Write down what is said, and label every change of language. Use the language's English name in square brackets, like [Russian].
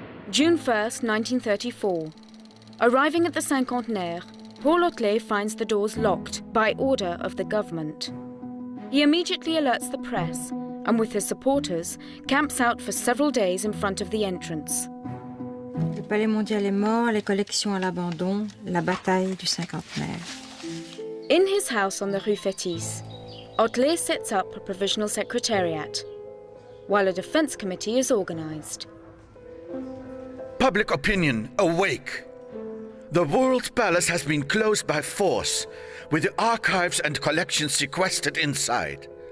[English] June 1st, 1934. Arriving at the Cinquantenaire, Paul Otlet finds the doors locked by order of the government. He immediately alerts the press and with his supporters camps out for several days in front of the entrance. [French] Le palais mondial est mort, les collections à l'abandon, la bataille du cinquantenaire. [English] In his house on the Rue Fétis, Otlet sets up a provisional secretariat, while a defense committee is organized. Public opinion, awake! The World Palace has been closed by force, with the archives and collections sequestered inside.